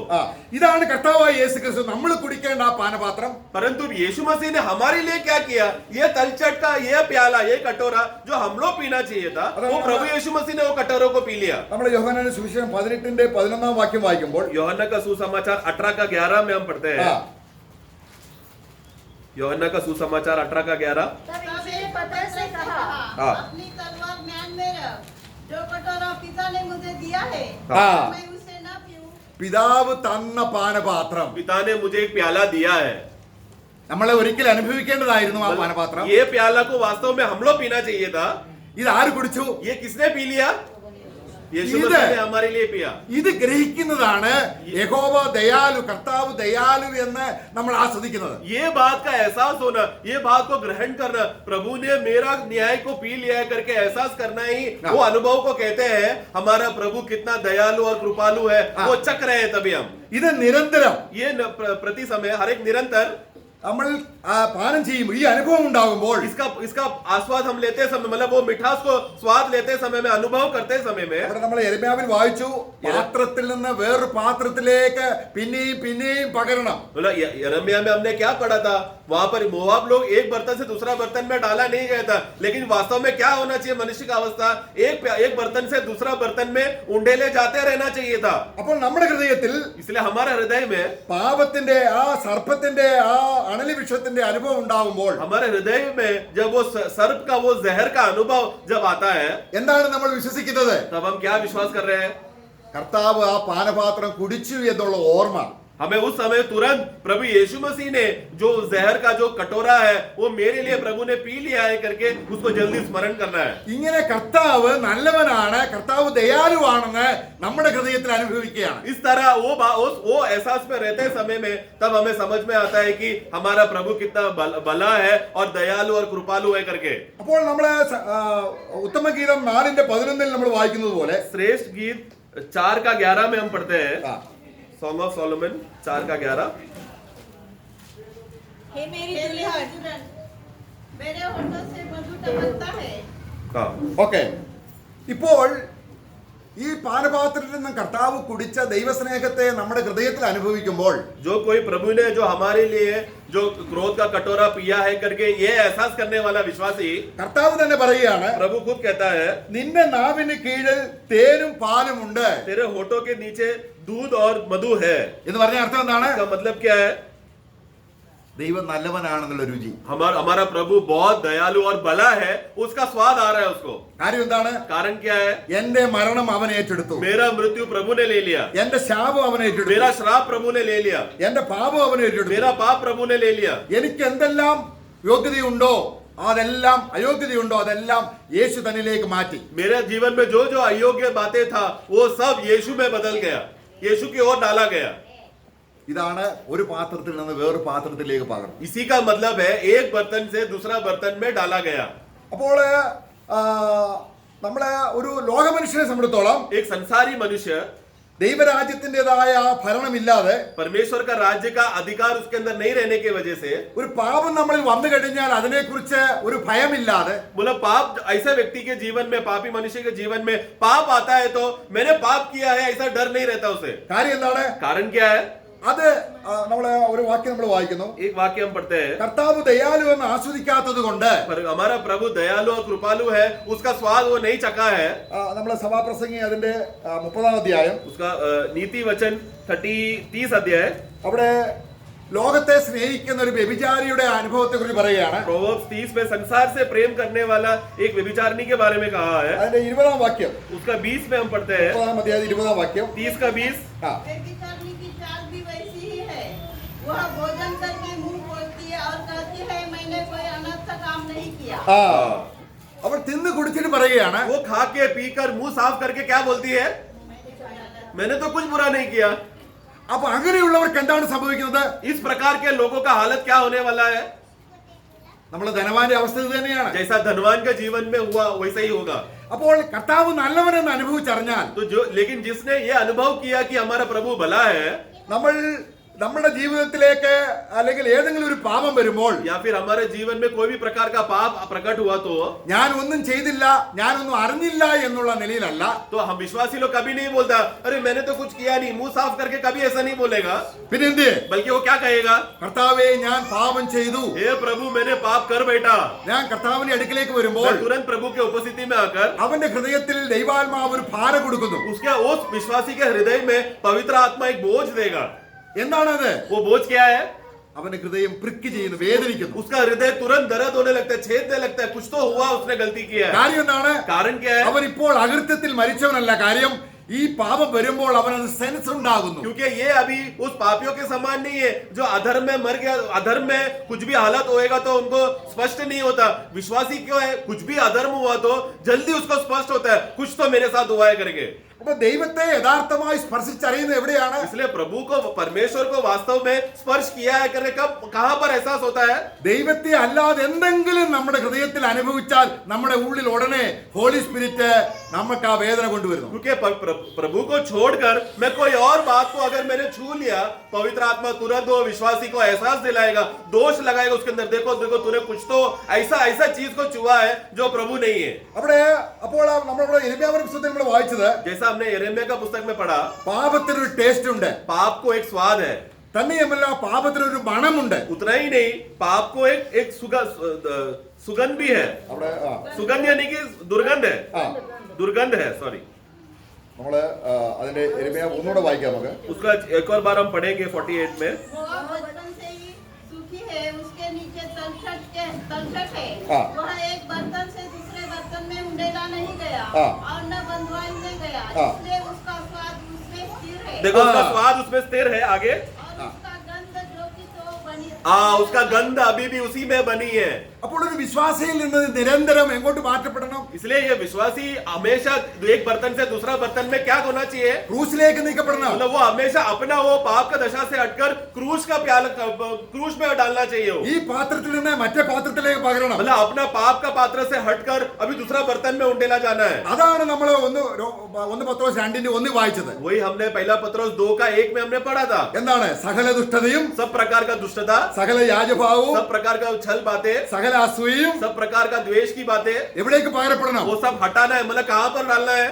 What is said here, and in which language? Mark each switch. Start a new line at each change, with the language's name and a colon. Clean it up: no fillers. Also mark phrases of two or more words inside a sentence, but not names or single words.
Malayalam: ഇതാണ് കർത്താവായ യേശുക്രിസ്തു നമ്മൾ കുടിക്കേണ്ട ആ പാനപാത്രം.
Hindi: परंतु यीशु मसीह ने हमारे लिए क्या किया? ये तलछट का ये प्याला, ये कटोरा जो हम लोग पीना चाहिए था, वो प्रभु यीशु मसीह ने वो कटोरों को पी लिया।
Malayalam: നമ്മൾ യോഹന്നാന്റെ സുവിശേഷം 18-ന്റെ 11-ാം വാക്യം വായിക്കുമ്പോൾ
Hindi: यूहन्ना का सुसमाचार 18 का 11 में हम पढ़ते हैं। यूहन्ना का सुसमाचार 18 का 11। तब यीशु ने पतरस से कहा, हाँ। अपनी तलवार म्यान में रख, जो कटोरा पिता ने मुझे दिया है, हाँ। मैं उसे न पीऊं।
Malayalam: പിതാവ് തന്ന പാനപാത്രം
Hindi: पिता ने मुझे एक प्याला दिया है।
Malayalam: നമ്മളെ ഒരിക്കൽ അനുഭവിക്കേണ്ടതായിരുന്നു ആ പാനപാത്രം.
Hindi: ये प्याला को वास्तव में हम लोग पीना चाहिए था।
Malayalam: ഇത് ആര് കുടിച്ചു?
Hindi: ये किसने पी लिया? यीशु इधर। मसीह ने हमारे लिए पिया।
Malayalam: ഇത് ഗ്രഹിക്കുന്നതാണ് യഹോവ ദയാലു, കർത്താവ് ദയാലു എന്ന് നമ്മൾ ആസ്വദിക്കുന്നത്.
Hindi: ये बात का एहसास होना, ये बात को ग्रहण करना, प्रभु ने मेरा न्याय को पी लिया है करके एहसास करना ही वो अनुभव को कहते हैं। हमारा प्रभु कितना दयालु और कृपालु है, वो चख रहे हैं तभी हम।
Malayalam: ഇത് നിരന്തരം
Hindi: ये प्रति समय हर एक निरंतर
Malayalam: നമ്മൾ പാനം ചെയ്യുമ്പോൾ ഈ അനുഭവം ഉണ്ടാകുമ്പോൾ
Hindi: इसका आस्वाद हम लेते समय, मतलब वो मिठास को स्वाद लेते समय में, अनुभव करते समय में,
Malayalam: അവിടെ നമ്മൾ യെരമ്യാവിൽ വായിച്ചു, പാത്രത്തിൽ നിന്ന് വേറൊരു പാത്രത്തിലേക്ക് പിന്നെയും പകരണം.
Hindi: बोला यिर्मयाह में हमने क्या पढ़ा था? वहां पर मोआब लोग एक बर्तन से दूसरा बर्तन में डाला नहीं गया था, लेकिन वास्तव में क्या होना चाहिए? मनुष्य का अवस्था एक बर्तन से दूसरा बर्तन में उंडेले जाते रहना चाहिए था।
Malayalam: അപ്പോൾ നമ്മുടെ ഹൃദയത്തിൽ
Hindi: इसलिए हमारे हृदय में,
Malayalam: പാപത്തിന്റെ ആ സർപ്പത്തിന്റെ ആ അണലി വിഷത്തിന്റെ അനുഭവം ഉണ്ടാകുമ്പോൾ
Hindi: हमारे हृदय में जब वो सर्प का वो जहर का अनुभव जब आता है,
Malayalam: എന്താണ് നമ്മൾ വിശ്വസിക്കുന്നത്?
Hindi: तब हम क्या विश्वास कर रहे हैं?
Malayalam: കർത്താവ് ആ പാനപാത്രം കുടിച്ചു എന്നുള്ള ഓർമ്മ
Hindi: हमें उस समय तुरंत प्रभु यीशु मसीह ने जो जहर का जो कटोरा है वो मेरे लिए प्रभु ने पी लिया है करके उसको जल्दी स्मरण करना है।
Malayalam: ഇങ്ങനെ കർത്താവ് നല്ലവനാണ്, കർത്താവ് ദയാലുവാണെന്ന് നമ്മുടെ ഹൃദയത്തിൽ അനുഭവിക്കുകയാണ്.
Hindi: इस तरह वो एहसास में रहते समय में तब हमें समझ में आता है कि हमारा प्रभु कितना भला है और दयालु और कृपालु है करके।
Malayalam: അപ്പോൾ നമ്മള് ഉത്തമഗീതം 4:11 നമ്മൾ വായിക്കുന്നത് പോലെ
Hindi: श्रेष्ठ गीत 4:11 में हम पढ़ते हैं,
Malayalam: ആ,
Hindi: सॉन्ग ऑफ सोलोमन 4:11। हे मेरी हे दुल्हन, दुल्हन, मेरे होठों से मधु टपकता है। हाँ,
Malayalam: ഓക്കെ. ഇപ്പോൾ ഈ പാനപാത്രത്തിൽ നിന്ന് കർത്താവ് കുടിച്ച ദൈവസ്നേഹത്തെ നമ്മുടെ ഹൃദയത്തിൽ അനുഭവിക്കുമ്പോൾ
Hindi: जो कोई प्रभु ने जो हमारे लिए जो क्रोध का कटोरा पिया है करके ये एहसास करने वाला विश्वासी,
Malayalam: കർത്താവ് തന്നെ പറയുകയാണ്,
Hindi: प्रभु खुद कहता है
Malayalam: നിന്റെ നാവിന് കീഴിൽ തേനും പാലും ഉണ്ട്
Hindi: तेरे होठों के नीचे दूध और मधु है।
Malayalam: എന്ന് പറഞ്ഞ അർത്ഥം എന്താണ്?
Hindi: इसका मतलब क्या है?
Malayalam: ദൈവം നല്ലവനാണെന്നുള്ള രുചി.
Hindi: हमारा प्रभु बहुत दयालु और भला है, उसका स्वाद आ रहा है उसको।
Malayalam: കാര്യം എന്താണ്?
Hindi: कारण क्या है?
Malayalam: എന്റെ മരണം അവൻ ഏറ്റെടുത്തു,
Hindi: मेरा मृत्यु प्रभु ने ले लिया,
Malayalam: എന്റെ ശാപം അവൻ ഏറ്റെടുത്തു,
Hindi: मेरा श्राप प्रभु ने ले लिया,
Malayalam: എന്റെ പാപം അവൻ ഏറ്റെടുത്തു.
Hindi: मेरा पाप प्रभु ने ले लिया।
Malayalam: എനിക്ക് എന്തെല്ലാം യോഗ്യതയുണ്ടോ അതെല്ലാം അയോഗ്യതയുണ്ടോ അതെല്ലാം യേശു തന്നിലേക്ക് മാറ്റി.
Hindi: मेरे जीवन में जो जो अयोग्य बातें था वो सब यीशु में बदल गया, यीशु की ओर डाला गया।
Malayalam: ഇതാണ് ഒരു പാത്രത്തിൽ നിന്ന് വേറൊരു പാത്രത്തിലേക്ക് പകർന്നു.
Hindi: इसी का मतलब है एक बर्तन से दूसरा बर्तन में डाला गया।
Malayalam: അപ്പോൾ നമ്മളെ ഒരു ലോകമനുഷ്യനെ സംബന്ധിച്ചോളം
Hindi: एक संसारी मनुष्य
Malayalam: ദൈവരാജ്യത്തിൻ്റെതായ ഭരണമില്ലാതെ
Hindi: परमेश्वर का राज्य का अधिकार उसके अंदर नहीं रहने की वजह से,
Malayalam: ഒരു പാപം നമ്മളിൽ വന്നു കഴിഞ്ഞാൽ അതിനെക്കുറിച്ച് ഒരു ഭയമില്ലാതെ
Hindi: बोला पाप ऐसे व्यक्ति के जीवन में, पापी मनुष्य के जीवन में पाप आता है तो मैंने पाप किया है ऐसा डर नहीं रहता उसे।
Malayalam: കാര്യം എന്താണ്?
Hindi: कारण क्या है?
Malayalam: അത് നമ്മളെ ഒരു വാക്യം നമ്മൾ വായിക്കുന്നു,
Hindi: एक वाक्य हम पढ़ते हैं,
Malayalam: കർത്താവ് ദയാലു എന്ന് ആസ്വദിക്കാത്തത് കൊണ്ട്
Hindi: पर हमारा प्रभु दयालु और कृपालु है, उसका स्वाद वो नहीं चखा है।
Malayalam: നമ്മളെ സഭാപ്രസംഗി അതിന്റെ 30-ാം അധ്യായം
Hindi: उसका नीति वचन 30 अध्याय
Malayalam: അവിടെ ലോകത്തെ സ്നേഹിക്കുന്ന ഒരു വ്യഭിചാരിയുടെ അനുഭവത്തെ കുറിച്ച് പറയുകയാണ്.
Hindi: प्रोवर्ब्स 30 में संसार से प्रेम करने वाला एक व्यभिचारिणी के बारे में कहा है।
Malayalam: അതിന്റെ 20-ാം വാക്യം,
Hindi: उसका 20 में हम पढ़ते हैं,
Malayalam: 30-ാം अध्याയം 20-ാം വാക്യം.
Hindi: 30 का 20।
Malayalam: ആ,
Hindi: व्यभिचारिणी की चाल भी वैसी ही है। वह भोजन करके मुंह खोलती है और कहती है मैंने कोई अनर्थ काम नहीं किया।
Malayalam: ആ, അവൾ തിന്ന് കുടിച്ചിട്ട് പറയുകയാണ്,
Hindi: वो खा के पीकर मुंह साफ करके क्या बोलती है? मैंने तो कुछ बुरा नहीं किया।
Malayalam: അപ്പൊ അങ്ങനെയുള്ളവർക്ക് എന്താണ് സംഭവിക്കുന്നത്?
Hindi: इस प्रकार के लोगों का हालत क्या होने वाला है?
Malayalam: നമ്മളെ ധനവാന്റെ അവസ്ഥ ഇത് തന്നെയാണ്.
Hindi: जैसा धनवान के जीवन में हुआ वैसा ही होगा।
Malayalam: അപ്പോൾ കർത്താവ് നല്ലവനെന്ന് അനുഭവിച്ചറിഞ്ഞാൽ
Hindi: तो लेकिन जिसने ये अनुभव किया कि हमारा प्रभु भला है,
Malayalam: നമ്മൾ നമ്മുടെ ജീവിതത്തിലേക്ക് അല്ലെങ്കിൽ ഏതെങ്കിലും ഒരു പാപം വരുമ്പോൾ
Hindi: या फिर हमारे जीवन में कोई भी प्रकार का पाप प्रकट हुआ तो
Malayalam: ഞാൻ ഒന്നും ചെയ്തില്ല, ഞാനൊന്നും അറിഞ്ഞില്ല എന്നുള്ള നിലയിലല്ല.
Hindi: हम विश्वासी लोग कभी नहीं बोलता अरे मैंने तो कुछ किया नहीं, मुंह साफ करके कभी ऐसा नहीं बोलेगा।
Malayalam: പിന്നെ എന്ത്?
Hindi: बल्कि वो क्या कहेगा?
Malayalam: കർത്താവേ ഞാൻ പാപം ചെയ്തു.
Hindi: हे प्रभु मैंने पाप कर बैठा।
Malayalam: ഞാൻ കർത്താവിന്റെ അടുക്കിലേക്ക് വരുമ്പോൾ
Hindi: मैं तुरंत प्रभु के उपस्थिति में आकर
Malayalam: അവന്റെ ഹൃദയത്തിൽ ദൈവാത്മാവ് ഒരു ഭാരം കൊടുക്കുന്നു.
Hindi: उसके उस विश्वासी के हृदय में पवित्र आत्मा एक बोझ देगा।
Malayalam: എന്താണത്?
Hindi: वो बोझ क्या है?
Malayalam: അവന്റെ ഹൃദയം പ്രിക്ക് ചെയ്യുന്നു, വേദനിക്കുന്നു.
Hindi: उसका हृदय तुरंत दर्द होने लगता है, छेदने लगता है, कुछ तो हुआ, उसने गलती किया है।
Malayalam: കാര്യം എന്താണ്?
Hindi: कारण क्या है?
Malayalam: അവൻ ഇപ്പോൾ അകൃത്യത്തിൽ മരിച്ചവനല്ല. കാര്യം ഈ പാപം വരുമ്പോൾ അവനത് സെൻസ് ഉണ്ടാകുന്നു.
Hindi: क्योंकि ये अभी उस पापियों के समान नहीं है जो अधर्म में मर गया। अधर्म में कुछ भी हालत होएगा तो उनको स्पष्ट नहीं होता। विश्वासी क्यों है? कुछ भी अधर्म हुआ तो जल्दी उसको स्पष्ट होता है, कुछ तो मेरे साथ हुआ है करके।
Malayalam: അപ്പൊ ദൈവത്തെ യഥാർത്ഥമായി സ്പർശിച്ചറിയുന്നത് എവിടെയാണ്?
Hindi: इसलिए प्रभु को, परमेश्वर को वास्तव में स्पर्श किया है करके कब, कहां पर एहसास होता है?
Malayalam: ദൈവത്തെ അല്ലാതെ എന്തെങ്കിലും നമ്മുടെ ഹൃദയത്തിൽ അനുഭവിച്ചാൽ നമ്മുടെ ഉള്ളിൽ ഉടനെ
English: Holy Spirit
Malayalam: നമുക്ക് ആ വേദന കൊണ്ടുവരുന്നു.
Hindi: क्योंकि प्रभु को छोड़कर मैं कोई और बात को अगर मैंने छू लिया, पवित्र आत्मा तुरंत वो विश्वासी को एहसास दिलाएगा, दोष लगाएगा उसके अंदर, देखो देखो तूने कुछ तो ऐसा चीज को छुआ है जो प्रभु नहीं है।
Malayalam: അപ്പോൾ നമ്മളിവിടെ യിരെമ്യാവിന്റെ പുസ്തകത്തിൽ നമ്മൾ വായിച്ചത്,
Hindi: जैसा हमने यिर्मयाह का पुस्तक में पढ़ा,
Malayalam: പാപത്തിനൊരു ടേസ്റ്റ് ഉണ്ട്,
Hindi: पाप को एक स्वाद है।
Malayalam: തന്നെയുമല്ല പാപത്തിനൊരു മണമുണ്ട്.
Hindi: उतना ही नहीं, पाप को एक सुगंध भी है।
Malayalam: അവിടെ
Hindi: सुगंध यानी कि दुर्गंध है, दुर्गंध है, सॉरी।
Malayalam: നമ്മള് അതിന്റെ യിരെമ്യാവ് ഒന്നുകൂടെ വായിക്കാം നമുക്ക്.
Hindi: उसका एक और बार हम पढ़ेंगे 48 में। वह बचपन से ही सूखी है, उसके नीचे तलछट है। हाँ। वह एक बर्तन से दूसरे बर्तन में उंडेला नहीं गया हाँ। और न बंधुआई नहीं गया, हाँ। इसलिए उसका स्वाद उसमें स्थिर है देखो उसका स्वाद उसमें स्थिर है। आगे और उसका गंध अभी भी उसी में बनी है।
Malayalam: അപ്പോൾ ഒരു വിശ്വാസിയിൽ നിന്ന് നിരന്തരം എങ്ങോട്ട് മാറ്റപ്പെടണം?
Hindi: इसलिए ये विश्वासी हमेशा एक बर्तन से दूसरा बर्तन में क्या होना चाहिए?
Malayalam: ക്രൂസിലേക്ക് നീക്കപ്പെടണം.
Hindi: मतलब वो हमेशा अपना वो पाप का दशा से हटकर क्रूस का प्याला क्रूस में डालना चाहिए वो।
Malayalam: ഈ പാത്രത്തിൽ നിന്ന് മറ്റേ പാത്രത്തിലേക്ക് പകരണം.
Hindi: मतलब अपना पाप का पात्र से हटकर अभी दूसरा बर्तन में उंडेला जाना है।
Malayalam: അതാണ് നമ്മൾ ഒന്ന് പത്രോസ് 2:1 വായിച്ചത്.
Hindi: वही हमने पहला पत्रोस 2:1 में हमने पढ़ा था।
Malayalam: എന്താണ്? സകല ദുഷ്ടതയും,
Hindi: सब प्रकार का दुष्टता,
Malayalam: സകല യാജഭാവവും,
Hindi: सब प्रकार का छल बातें,
Malayalam: സകല അസൂയയും
Hindi: सब प्रकार का द्वेष की बातें,
Malayalam: എവിടേക്ക് പകരപ്പെടണം?
Hindi: वो सब हटाना है। मतलब कहाँ पर डालना है?